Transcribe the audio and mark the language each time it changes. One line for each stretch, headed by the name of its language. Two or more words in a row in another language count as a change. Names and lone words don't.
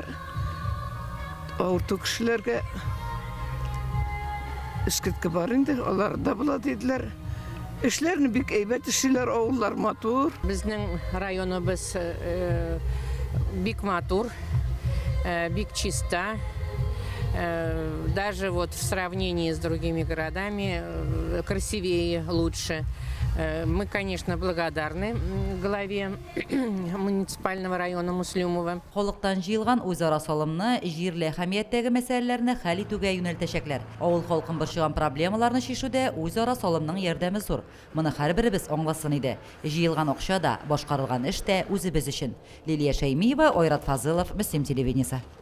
Tatar: Авырту кешеләргә эскерткә бар инде, алар да була диделәр. Эшләрне бик әйбәт эшләр, авыллар матур. Безнең районыбыз бик матур, бик чиста.
Russian: Даже вот в сравнении с другими городами красивее, лучше. Мы, конечно, благодарны главе муниципального района Муслюмова.
Tatar: Халыктан җыелган үзара салымны җирле әһәмияттәге мәсьәләләрне хәл итүгә юнәлтәчәкләр. Авыл халкын борчыган проблемаларны чишүдә үзара салымның ярдәме зур. Моны һәрберебез аңласын иде. Җыелган акча да, башкарылган эш тә үзебез өчен. Лилия Шәймиева, Айрат Фазылов, Мөслим телевидениесе.